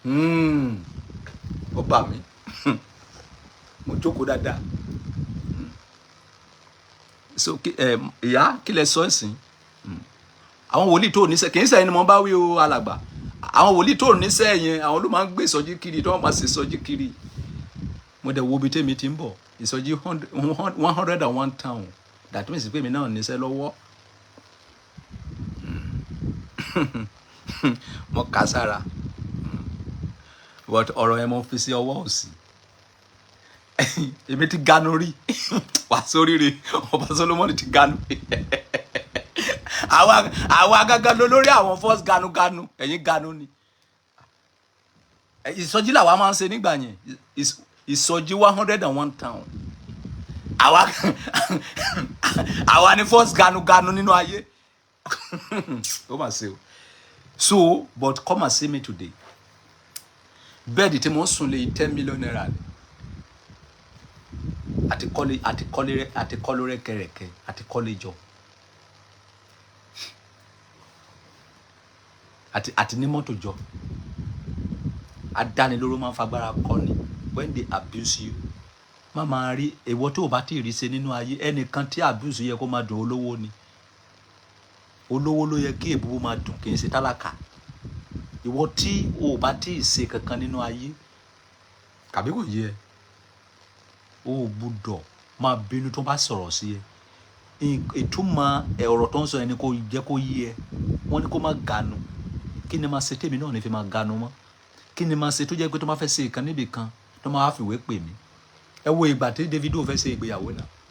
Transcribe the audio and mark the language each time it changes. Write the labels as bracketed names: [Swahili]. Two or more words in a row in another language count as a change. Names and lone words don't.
[Yoruba] ó bà mí mo jókòó dáadáa so ìyá kí lẹ sọ ẹ̀sìn àwọn wòlíì tó níṣẹ́ kì í sẹ́yìn ni mo bá wí o alàgbà àwọn wòlíì tó níṣẹ́ yẹn àwọn ló máa ń gbé ìsọjí kiri tí wọ́n máa ṣe ìsọjí kiri mo dẹ̀ wo ibi tèmi ti ń bọ̀ ìsọjí 101 [English] town that means [Yoruba] pé mi náà níṣẹ́ lọ́wọ́ mo kà sára ọ̀rọ̀ yẹn mo fi sí ọwọ́ òsì èmi ti ganu rí wà sóríire ọba Solomoni ti ganu àwọn agágá lórí àwọn first ganu ẹ̀yin ganu ni ìsọjí làwa máa ń ṣe nígbà yẹn ìsọjí 101 town àwa ni first ganu nínú ayé ó mà ṣe o [English] so but come and see me today [Yoruba] bẹ́ẹ̀dì tí mo ń sùn lé 10 [English] million naira [Yoruba] ni àti kọ́lé rẹ́kẹrẹ́kẹ́ àti kọ́lé jọ àti ní mọ́tò jọ adánilóró máa ń fagbára kọ́ni [English] when they abuse you [Yoruba] má máa rí èwo tó o bá tí ì rí ṣe nínú ayé ẹnìkan tí abuse yẹ kó máa dùn olówó ni olówó ló yẹ kí èbúbú máa dùn kì í ṣe tálákà ìwọ tí o bá tí ì ṣe kankan nínú ayé kàbí kò yẹ o gbúdọ̀ máa bínú tó bá sọ̀rọ̀ sí ẹ ìtumọ̀ ọ̀rọ̀ tó ń sọ ẹni kò jẹ́ kó yé ẹ wọ́n ní kó má ganu kí ni máa ṣe tèmi náà ní fi máa ganu mọ́ kí ni máa ṣe tó jẹ́ pé tó máa fẹ́ ṣe ìkan níbì kan tó máa fìwé pè mí ẹ wo ìgbà tí Davido fẹ́ ṣe ìgbéyàwó náà